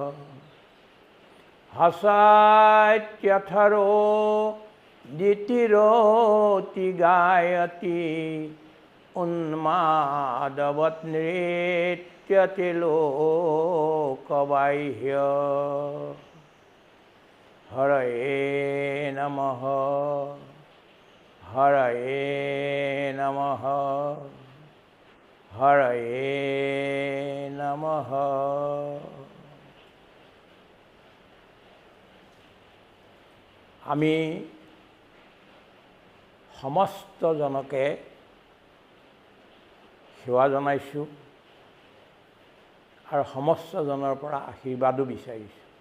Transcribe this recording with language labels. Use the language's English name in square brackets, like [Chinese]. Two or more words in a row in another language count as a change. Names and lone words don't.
[Sanskrit] हसत्यथरोदितिरोति गायति उन्मादवत् नृत्यति लोकबाह्य हरये नमः हरये नमः हरये नमः। [Assamese] আমি সমস্ত জনকে সেৱা জনাইছোঁ আৰু সমস্ত জনৰ পৰা আশীৰ্বাদো বিচাৰিছোঁ।